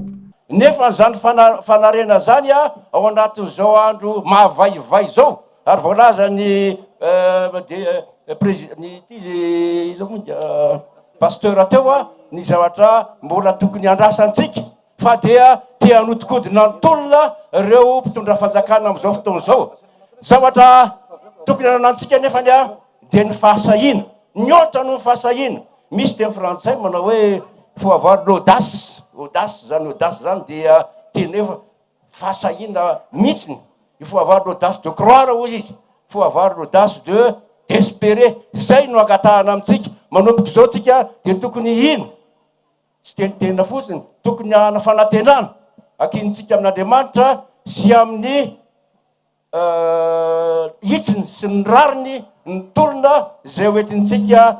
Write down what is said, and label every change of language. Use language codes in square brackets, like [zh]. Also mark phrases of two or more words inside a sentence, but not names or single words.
[mg] Nefa zany fanarena zany ao anatin'izao andro mahavaivay zao ary voalaza ny pasteur teo ny zavatra mbola tokony andrasantsika fa dia tia hanodikodina antolona ireo mpitondra fanjakana amin'izao fotoana zao. Zavatra tokony anantsika nefa dia ny fahasahina, nyotra no fahasahina. Misy teny frantsay manao hoe [fr] faut avoir l'audace, [mg] audace zany dia tenefa fahasahina mihitsiny. [fr] Il faut avoir l'audace de croire [mg] hozy izy, [fr] il faut avoir l'audace d'espérer. [mg] Zay no agatahana amintsika manomboka zao tsika dia tokony ino tsy tenitena fotsiny, tokony ana fanantenana akintsika amin'Andriamanitra sy amin'ny hitsiny sy ny rariny ny tolona zay hoentintsika.